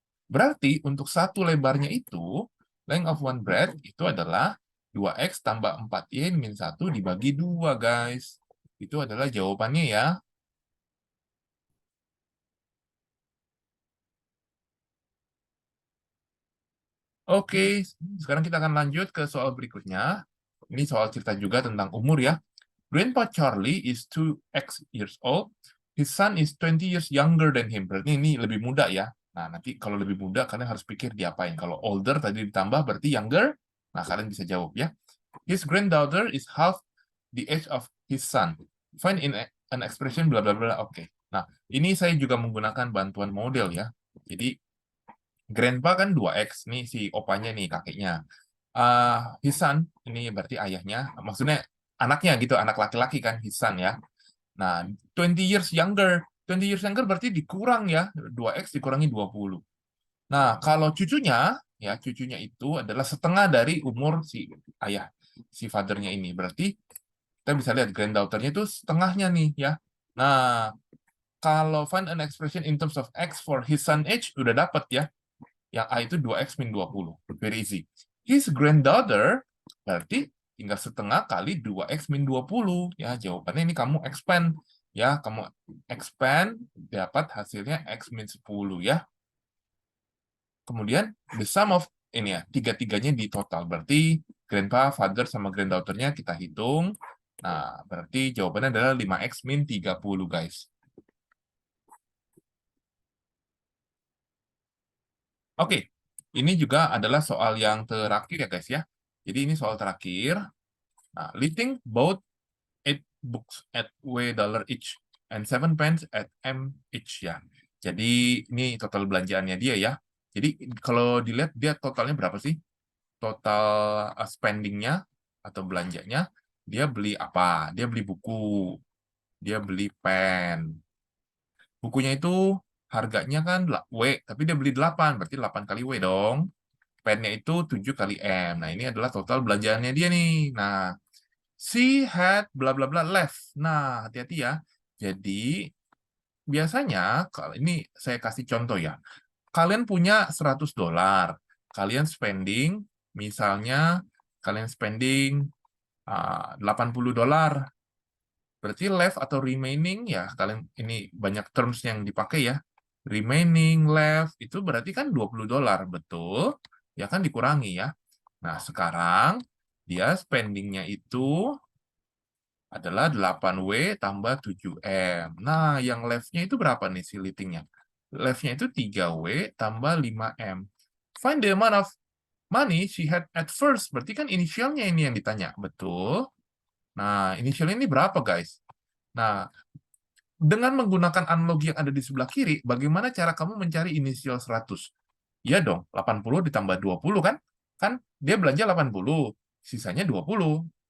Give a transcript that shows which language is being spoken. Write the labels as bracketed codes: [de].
[id] Berarti untuk satu lebarnya itu, [en] length of one breadth [id] itu adalah 2X tambah 4Y min 1 dibagi 2, guys. Itu adalah jawabannya ya. Oke, sekarang kita akan lanjut ke soal berikutnya. Ini soal cerita juga tentang umur ya. [en] Grandpa Charlie is 2x years old. His son is 20 years younger than him. [id] Berarti ini lebih muda ya. Nah, nanti kalau lebih muda, kalian harus pikir diapain. Kalau older tadi ditambah, berarti younger. Nah, kalian bisa jawab ya. [en] His granddaughter is half the age of his son. Find in an expression bla bla bla. Oke. [id] Nah, ini saya juga menggunakan bantuan model ya. Jadi, grandpa kan 2x. Nih si opanya nih, kakeknya. [en] His son, [id] ini berarti ayahnya. Maksudnya anaknya gitu, anak laki-laki kan, his son ya. Nah, [en] 20 years younger. 20 years younger [id] berarti dikurang ya. 2x dikurangi 20. Nah, kalau cucunya, ya cucunya itu adalah setengah dari umur si ayah, si fathernya ini. Berarti kita bisa lihat granddaughter-nya itu setengahnya nih ya. Nah, kalau [en] find an expression in terms of x for his son age, [id] udah dapat ya. Yang A itu 2x min 20. [en] Very easy. His granddaughter, [id] berarti tinggal setengah kali 2x min 20. Ya, jawabannya ini kamu expand. Ya, kamu expand, dapat hasilnya x min 10 ya. Kemudian, [en] the sum of, [id] ini ya, tiga-tiganya di total. Berarti, grandpa, father, sama granddaughter-nya kita hitung. Nah, berarti jawabannya adalah 5x min 30, guys. Oke, ini juga adalah soal yang terakhir ya guys ya. Jadi ini soal terakhir. [en] Nah, listing both 8 books at W dollar each and 7 pence at M each ya. [id] Jadi ini total belanjaannya dia ya. Jadi kalau dilihat dia totalnya berapa sih? Total spendingnya atau belanjanya. Dia beli apa? Dia beli buku. Dia beli pen. Bukunya itu harganya kan W, tapi dia beli 8, berarti 8 kali W dong. Pennya itu 7 kali M. Nah, ini adalah total belanjaannya dia nih. [en] Nah, she had bla bla bla left. [id] Nah, hati-hati ya. Jadi, biasanya, kalau ini saya kasih contoh ya. Kalian punya 100 dolar. Kalian spending, misalnya, kalian spending 80 dolar. Berarti left atau remaining ya kalian ini banyak terms yang dipakai ya. Remaining, left itu berarti kan 20 dolar, betul? Ya kan dikurangi ya. Nah, sekarang dia spendingnya itu adalah 8W tambah 7M. Nah, yang left-nya itu berapa nih si leading-nya? Left-nya itu 3W tambah 5M. [en] Find the amount of money she had at first. [id] Berarti kan inisialnya ini yang ditanya. Betul? Nah, inisialnya ini berapa, guys? Nah, dengan menggunakan analogi yang ada di sebelah kiri, bagaimana cara kamu mencari inisial 100? Iya dong, 80 ditambah 20 kan? Kan dia belanja 80, sisanya 20.